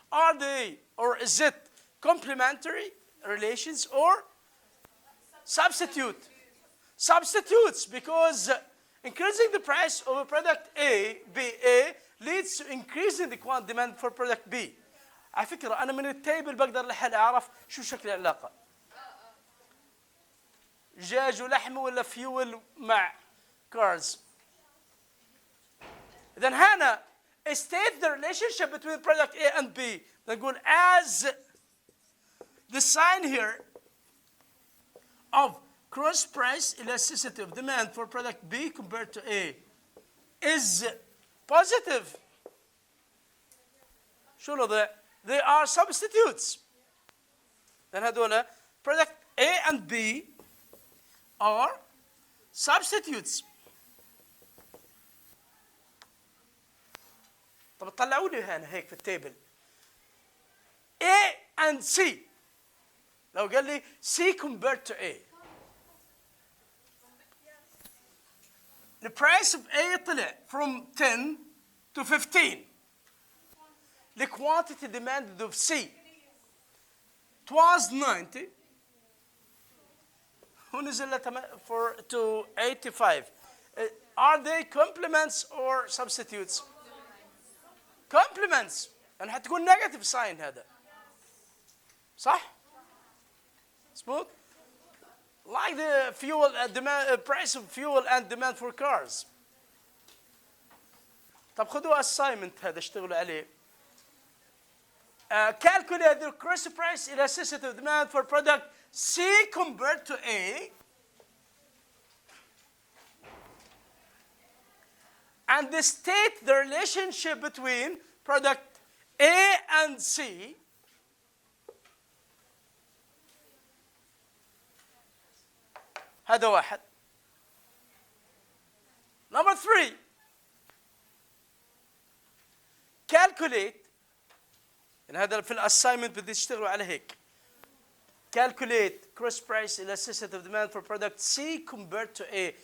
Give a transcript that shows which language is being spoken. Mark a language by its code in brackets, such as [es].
[en] Are they, or is it complementary relations or substitute? Substitutes, because increasing the price of a product A, BA, leads to increasing the quant demand for product B. [ar] على فكرة أنا من التيبل بقدر لحالي أعرف شو شكل العلاقة. دجاج ولحم ولا فيول مع cars. إذن هنا [en] state the relationship between product A and B. [ar] نقول [en] as the sign here of cross price elasticity of demand for product B compared to A is positive. [ar] شو الوضع؟ [en] They are substitutes. [ar] لأن هذول [en] product A and B are substitutes. [ar] طب طلعوا لي هنا هيك في التيبل A and C. لو قال لي C [en] compared to [ar] A. [en] The price of A طلع from 10 to 15. The quantity demanded of C, it was 90. [ar] ونزل to 85. [en] Are they complements or substitutes? Complements. [ar] يعني حتكون [en] negative sign [ar] هذا. صح؟ [en] Smooth? Like the fuel demand, price of fuel and demand for cars. [ar] طب خذوا assignment هذا اشتغلوا عليه. [en] Calculate the cross price elasticity of demand for product C compared to A, and state the relationship between product A and C. [ar] هذا واحد. [en] Number 3, calculate. [ar] هذا في الاساينمنت بدي تشتغلوا على هيك. [en] Calculate cross price elasticity of demand for product C compared to A.